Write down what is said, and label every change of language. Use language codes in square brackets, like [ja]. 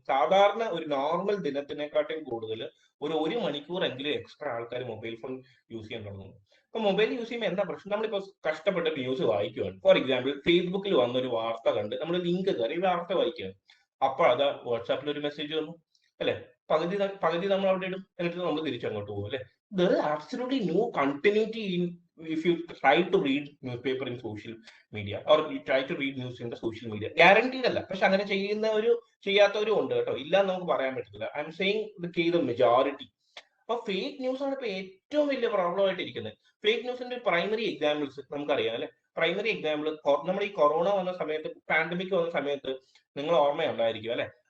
[ml] സാധാരണ ഒരു നോർമൽ ദിനത്തിനെക്കാട്ടും കൂടുതൽ ഒരു 1 മണിക്കൂർ എങ്കിലും എക്സ്ട്രാ ആൾക്കാർ മൊബൈൽ ഫോൺ യൂസ് ചെയ്യാൻ തുടങ്ങുന്നു. അപ്പൊ മൊബൈൽ യൂസ് ചെയ്യുമ്പോൾ എന്താ പ്രശ്നം? നമ്മളിപ്പോ കഷ്ടപ്പെട്ട് ന്യൂസ് വായിക്കുകയാണ്. ഫോർ എക്സാമ്പിൾ ഫേസ്ബുക്കിൽ വന്നൊരു വാർത്ത കണ്ട് നമ്മൾ ലിങ്ക് കയറി വാർത്ത വായിക്കുകയാണ്. അപ്പൊ അതാ വാട്സാപ്പിൽ ഒരു മെസ്സേജ് വന്നു അല്ലെ. പകുതി നമ്മൾ അവിടെ ഇടും, എന്നിട്ട് നമ്മൾ തിരിച്ചങ്ങോട്ട് പോകും അല്ലെ. [en] there is absolutely no continuity in if you try to read newspaper in social media or you try to read news in the social media. [ml] guaranteed അല്ല, പക്ഷെ അങ്ങനെ ചെയ്യാത്തവരും ഉണ്ട് കേട്ടോ, ഇല്ല നമുക്ക് പറയാൻ പറ്റത്തില്ല. [en] I am saying the case of majority. [ml] അപ്പൊ ഫേക്ക് ന്യൂസ് ആണ് ഇപ്പൊ ഏറ്റവും വലിയ പ്രോബ്ലം ആയിട്ട് ഇരിക്കുന്നത്. ഫേക്ക് ന്യൂസിന്റെ പ്രൈമറി എക്സാമ്പിൾസ് നമുക്കറിയാം അല്ലെ. പ്രൈമറി എക്സാമ്പിൾ നമ്മുടെ ഈ കൊറോണ വന്ന സമയത്ത്, പാൻഡമിക് വന്ന സമയത്ത് നിങ്ങൾ ഓർമ്മയുണ്ടായിരിക്കും അല്ലെ.